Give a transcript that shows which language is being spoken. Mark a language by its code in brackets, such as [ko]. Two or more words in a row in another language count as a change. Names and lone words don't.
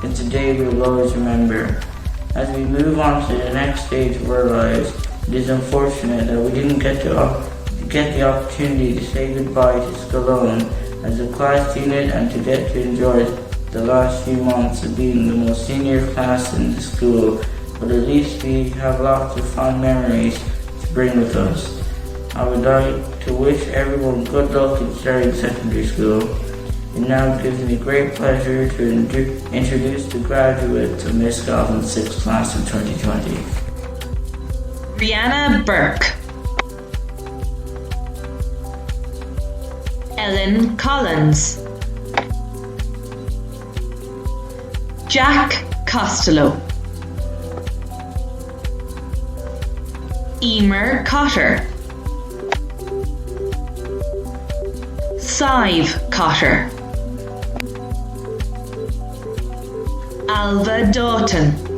[en] It's a day we will always remember. As we move on to the next stage of our lives, it is unfortunate that we didn't get the opportunity to say goodbye to Scoil Eoin as a class unit and to get to enjoy the last few months of being the most senior class in the school, but at least we have lots of fond memories to bring with us. I would like to wish everyone good luck in starting secondary school. It now gives me great pleasure to introduce the graduates of Miss Galvin's 6th class of 2020. Brianna Burke, Ellen Collins, Jack Costello, Emer Cotter, Sive Cotter, Alva Doughton,